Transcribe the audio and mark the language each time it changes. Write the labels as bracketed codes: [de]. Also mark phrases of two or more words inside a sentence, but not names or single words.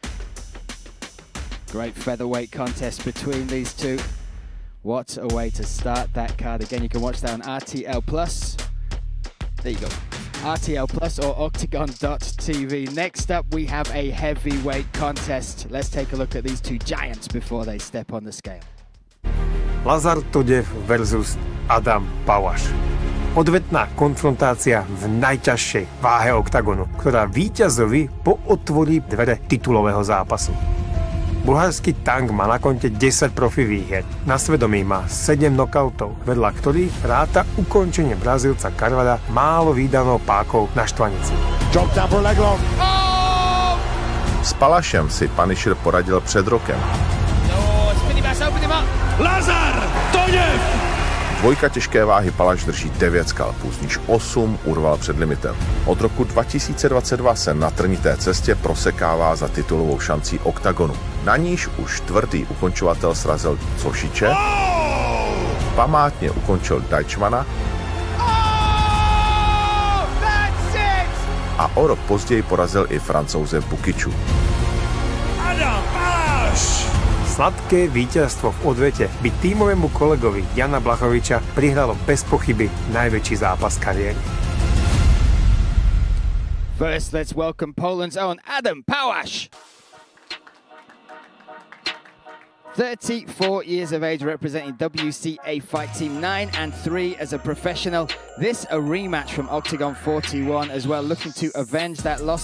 [en] Great featherweight contest between these two. What a way to start that card. Again, you can watch that on RTL Plus. There you go. RTL Plus or Oktagon.tv. Next up, we have a heavyweight contest. Let's take a look at these two giants before they step on the scale. Lazar Todev versus Adam Pawaš. [sk] Odvetná konfrontácia v najťažšej váhe Oktagonu, ktorá víťazovi pootvorí dvere titulového zápasu. Bulharský tank má na konte 10 profi výher. Na svedomí má 7 nokautov, vedľa ktorých ráta ukončenie Brazílca Carvalha málo výdanou pákou na štvanici. [cs] S Palašem si Punisher poradil před rokem. Lazar Todev! Dvojka těžké váhy Palaš drží 9 skalpů, z níž 8 urval před limitem. Od roku 2022 se na trnité cestě prosekává za titulovou šancí Oktagonu. Na níž už tvrdý ukončovatel srazil Cošiče, památně ukončil Deichmana a o rok později porazil i Francouze Bukiču. Adam Pawaš! [sk] Sladké víťazstvo v odvete by tímovému kolegovi Jana Blachoviča prihralo bez pochyby najväčší zápas kariéry. [en] First, let's welcome Poland's own Adam Pawaš. 34 years of age, representing WCA Fight Team, 9-3 as a professional. This a rematch from Oktagon 41 as well, looking to avenge that loss.